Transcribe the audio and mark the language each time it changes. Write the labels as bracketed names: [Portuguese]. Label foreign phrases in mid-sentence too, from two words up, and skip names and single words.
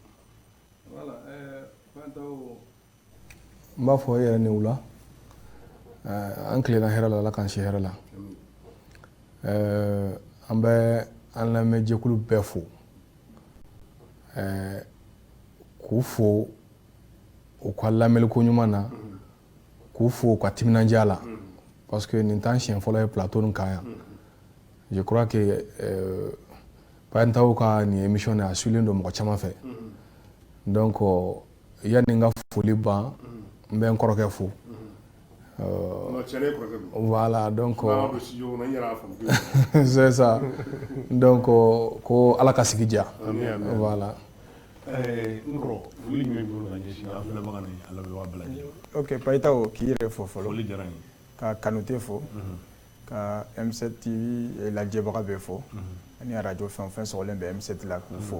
[Bambara] Voilà, n b'a fɔ e yɛrɛ ni wula an tilenna hɛrɛ la Ala k'an si hɛrɛ la an bɛ an lamɛnjɛkulu bɛɛ fo k'u fo u ka lamɛnliko ɲuman na k'u fo u ka timinandiya la [French] parce que [Bambara] nin t'an siɲɛ fɔlɔ ye plateau nin kan yan [French] je crois que [Bambara] Payitaw ka nin émission nin a suivilen don mɔgɔ caman fɛ donc yanni n ka foli ban n bɛ n kɔrɔkɛ fo [French] voilà donc c'est ça donc [Bambara] ko Ala ka sigi diya voilà ok Payitaw k'i yɛrɛ fo fɔlɔ ka Kanute fo ka M7 TV lajɛbaga bɛɛ fɔ ani radio fɛn o fɛn sɔgɔlen bɛ M7 la k'u fo